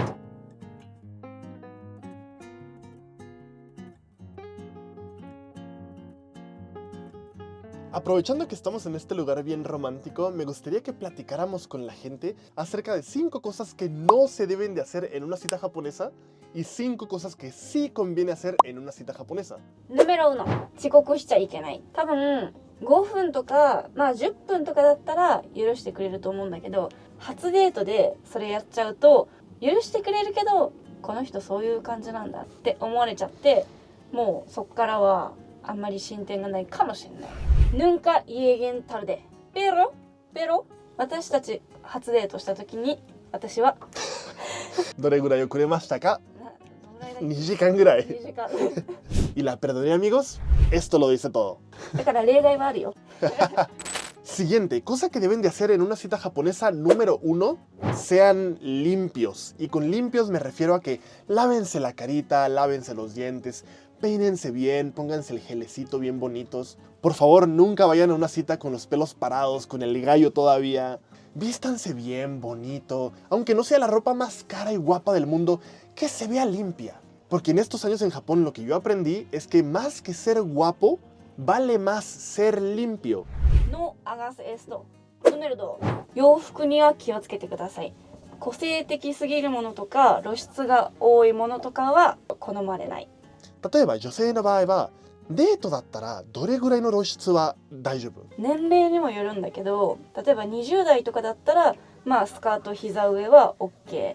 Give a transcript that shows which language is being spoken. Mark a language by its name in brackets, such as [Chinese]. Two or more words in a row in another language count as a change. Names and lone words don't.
[Spanish] Aprovechando que estamos en este lugar bien romántico, me gustaría que platicáramos con la gente acerca de 5 cosas que no se deben de hacer en una cita japonesa y 5 cosas que sí conviene hacer en una cita japonesa. Número 1、 [Japanese] 遅刻しちゃいけない。多分5分とか、まあ10分とかだったら許してくれると思うんだけど、初デートでそれやっちゃうと許してくれるけど、この人そういう感じなんだって思われちゃって、もうそっからはあんまり進展がないかもしれない。 [Spanish] Nunca lleguen tarde. Pero, [Japanese] 私たち初デートした時に私はどれぐらい遅れましたか？2時間ぐらい。 2時間。 [Spanish] ¿Y la perdoné, amigos? Esto lo dice todo. [Japanese] だから例外はあるよ。 [Spanish] Siguiente, cosa que deben de hacer en una cita japonesa número 1, sean limpios. Y con limpios me refiero a que lávense la carita, lávense los dientes, peínense bien, pónganse el gelecito bien bonitos. Por favor, nunca vayan a una cita con los pelos parados, con el gallo todavía. Vístanse bien, bonito, aunque no sea la ropa más cara y guapa del mundo, que se vea limpia. Porque en estos años en Japón lo que yo aprendí es que más que ser guapo, vale más ser limpio. No hagas esto. Número 2、 [Japanese] 洋服には気をつけてください。個性的すぎるものとか露出が多いものとかは好まれない。例えば女性の場合はデートだったらどれぐらいの露出は大丈夫？年齢にもよるんだけど、例えば20代とかだったらまあスカート膝上は OK。